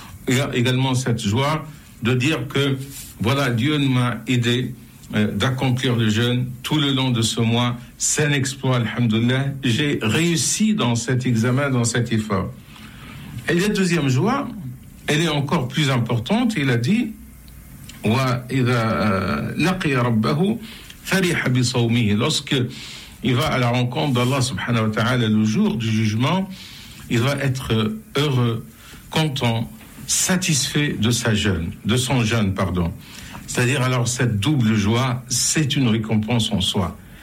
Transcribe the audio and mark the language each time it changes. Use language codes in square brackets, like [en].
[fr] Il y a également cette joie de dire que, voilà, Dieu m'a aidé d'accomplir le jeûne tout le long de ce mois. C'est un exploit, alhamdoulilah. J'ai réussi dans cet examen, dans cet effort. Et la deuxième joie, elle est encore plus importante. Il a dit [ar] وإذا لقي ربه فرح بصومه. [fr] Lorsque il va à la rencontre d'Allah subhanahu wa ta'ala le jour du jugement, il va être heureux, content, satisfait de sa jeûne, de son jeûne, pardon. C'est-à-dire, alors, cette double joie, c'est une récompense en soi.